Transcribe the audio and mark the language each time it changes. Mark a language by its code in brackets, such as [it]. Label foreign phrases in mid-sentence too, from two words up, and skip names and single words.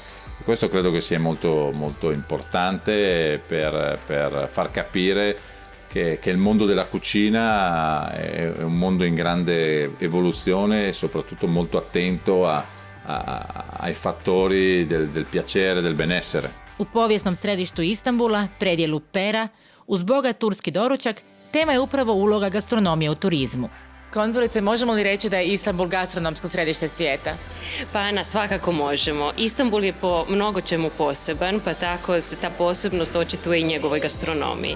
[it] Questo credo che sia molto, molto importante per far capire che il mondo della cucina è un mondo in grande evoluzione e soprattutto molto attento ai fattori del piacere, del benessere. [hr] U povijesnom središtu Istanbula, predjelu Pera, Uz bogat turski doručak, tema je upravo uloga gastronomije u turizmu. Konzulice, možemo li reći da je Istanbul gastronomsko središte svijeta? Pa Ana, svakako možemo. Istanbul je po mnogo čemu poseban, pa tako se ta posebnost očituje i njegovoj gastronomiji.